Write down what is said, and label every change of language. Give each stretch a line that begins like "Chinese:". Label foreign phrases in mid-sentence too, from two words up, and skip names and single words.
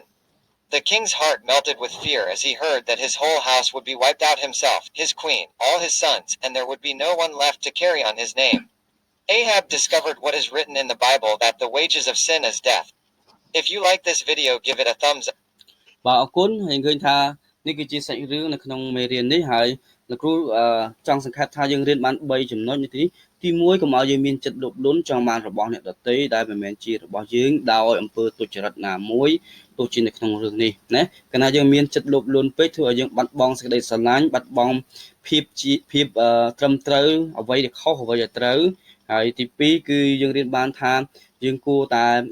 English: The king's heart melted with fear as he heard that his whole house would be wiped out, himself, his queen, all his sons, and there would be no one left to carry on his name. Ahab discovered what is written in the Bible, that the wages of sin is death. If you like this video, give it a thumbs up.
Khmer: បាទអរគុណហើយឃើញថានេះគឺជាសាច់រឿងនៅក្នុងមេរៀននេះហើយលោកគ្រូចង់សង្ខេបថាយើងរៀនបាន3ចំណុចនេះទី1កុំឲ្យយើងមានចិត្តលោភលន់ចង់បានរបស់អ្នកដទៃដែលមិនមែនជារបស់យើងដោយអំពើទុច្ចរិតណាមួយទោះជានៅក្នុងរឿងនេះណាកាលណាយើងមានចិត្តលោភលន់ពេកធ្វើឲ្យយើងបាត់បង់សេចក្តីស្រឡាញ់បាត់បង់ភាពត្រឹមត្រូវអ្វីដែលខុសអ្វីដែលត្រូវហើយទី2គឺយើងរៀនបានថាយើងគួរតែ